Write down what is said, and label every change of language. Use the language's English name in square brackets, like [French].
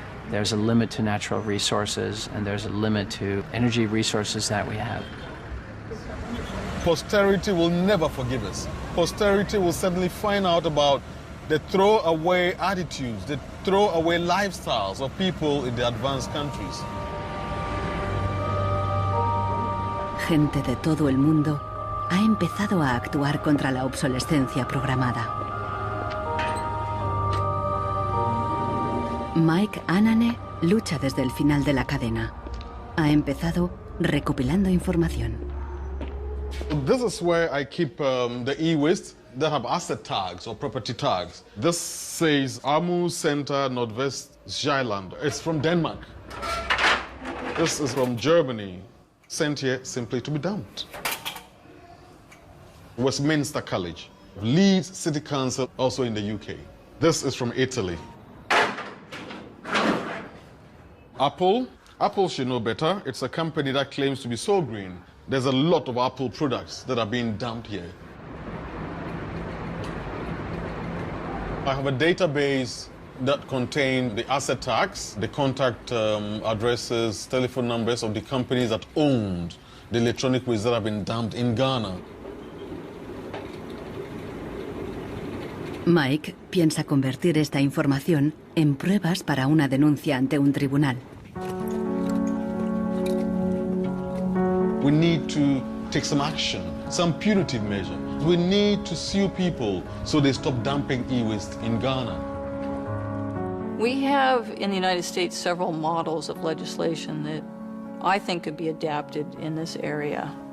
[English] There's a limit to natural resources, and there's a limit to energy resources that we have. Posterity will never forgive us. Posterity will certainly find out about the throwaway attitudes, the throwaway lifestyles of people in the advanced countries. [Spanish] Gente de todo el mundo ha empezado a actuar contra la obsolescencia programada. Mike Anane lucha desde el final de la cadena. Ha empezado recopilando información. [English] This is where I keep the e-waste that have asset tags or property tags. This says Amu Center Nordvest Zeeland. It's from Denmark. This is from Germany, sent here simply to be dumped. Westminster College, Leeds City Council, also in the UK. This is from Italy. Apple should know better. It's a company that claims to be so green. There's a lot of Apple products that are being dumped here. I have a database that contains the asset tags, the contact addresses, telephone numbers of the companies that owned the electronic waste that have been dumped in Ghana. [Spanish] Mike piensa convertir esta información en pruebas para una denuncia ante un tribunal. [English] We need to take some action, some punitive measure. We need to sue people so they stop dumping e-waste in Ghana. We have in the United States several models of legislation that I think could be adapted in this area.